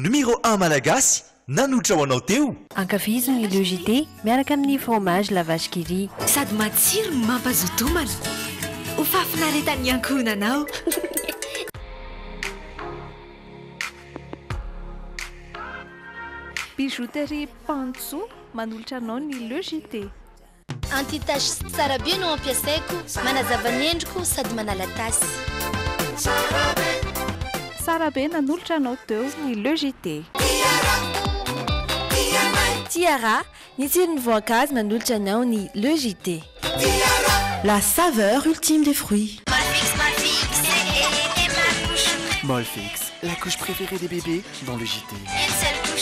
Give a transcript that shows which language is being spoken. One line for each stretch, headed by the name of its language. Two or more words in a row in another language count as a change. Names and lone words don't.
Malagasy: numéro 1 malagasy nanotra ho anao teo. Ankafizo ny logité miaraka amin'ny fromage la vache qui rit. Sady matsiro mampazotomana. Ho fafinaretan'ny ankohonanao. Bijouterie Pantso manolotra anao ny logité. Antitasy tsara be no ampiasaiko, manazava ny endriko sady manala tasy. Tsara be nanolotra anao teo ny logité. Tiara, ny tsiron'ny voankazo manolotra anao ny logité.
French: La saveur ultime des fruits. Molfix, la couche préférée des bébés dans le JT.